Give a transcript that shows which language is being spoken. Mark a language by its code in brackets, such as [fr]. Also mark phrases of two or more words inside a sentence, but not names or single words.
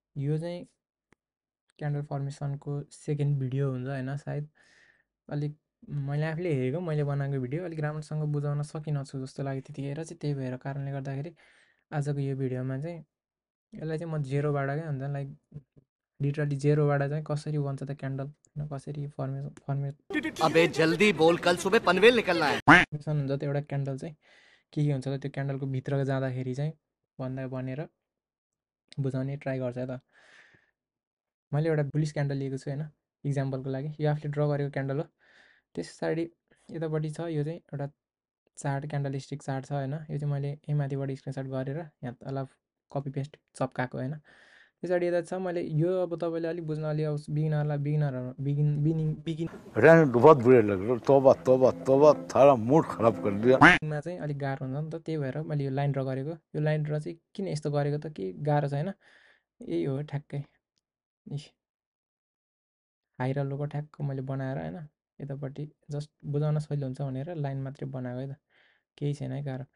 [ne] यो चाहिँ क्यान्डल फर्मेसनको [en] second video [ne] हुन्छ होइन सायद। अलिक मैले आफूले हेरेको, मैले बनाएको भिडियो अलिक राम्रोसँग बुझाउन सकिनँ छु जस्तो लाग्यो त्यतिखेर चाहिँ, त्यही भएर कारणले गर्दाखेरि आजको यो भिडियोमा चाहिँ यसलाई चाहिँ म जेरोबाट क्या हुन्छ [en] like literally [ne] जेरोबाट चाहिँ कसरी बन्छ त क्यान्डल होइन, कसरी [hi] अबे जल्दी बोल, कल सुबह पनवेल निकलना है। [ne] फर्मेसन हुन्छ त्यो एउटा क्यान्डल चाहिँ के हुन्छ त त्यो क्यान्डलको भित्र जाँदाखेरि चाहिँ भनेर बुझाउने ट्राई गर्छ त। मैले एउटा बुलिस क्यान्डल लिएको छु होइन इक्जाम्पलको लागि, यो आफूले ड्र गरेको क्यान्डल हो। त्यस पछाडि यतापट्टि छ यो चाहिँ एउटा चार्ट, [en] candle stick chart [ne] छ होइन। यो चाहिँ मैले यहीँ माथिबाट स्क्रिनसट गरेर यहाँ तल [en] copy paste [ne] चप्काएको होइन। त्यसरी यता छ मैले यो, अब तपाईँले अलिक बुझ्न अलि अब [hi] रहने दो, बहुत बुरे लग रहे हो। तौबा तौबा तौबा, थारा मूड खराब कर दिया। [ne] मा चाहिँ अलिक गाह्रो हुन्छ नि त, त्यही भएर मैले यो [en] line draw [ne] गरेको। यो लाइन ड्र चाहिँ किन यस्तो गरेको त, के गाह्रो छ होइन, यही हो ठ्याक्कै। हाई र लोको ठ्याक्क मैले बनाएर होइन यतापट्टि जस्ट बुझाउन सजिलो हुन्छ भनेर लाइन मात्रै बनाएको है त, केही छैन है गाह्रो।